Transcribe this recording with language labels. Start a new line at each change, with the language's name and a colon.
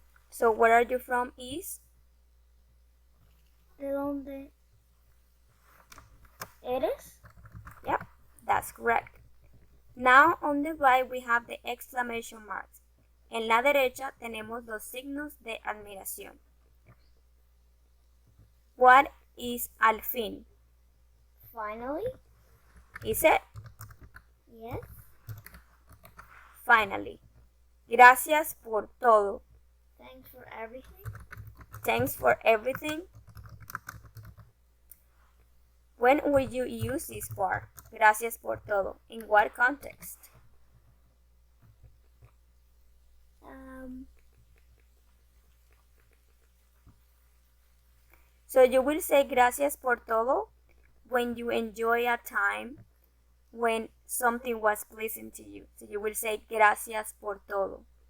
English: So where are you from is?
Spanish: ¿De dónde eres?
English: Yep, that's correct. Now on the right we have the exclamation marks.
Spanish: En la derecha tenemos los signos de admiración.
English: What is al fin? Finally? Is it? Yes.
Spanish: Finally. Gracias por todo.
English: Thanks for everything. Thanks for everything. When will you use this part? Gracias por todo. In what context? So you will say gracias por todo when you enjoy a time when something was pleasant to you. So you will say gracias por todo.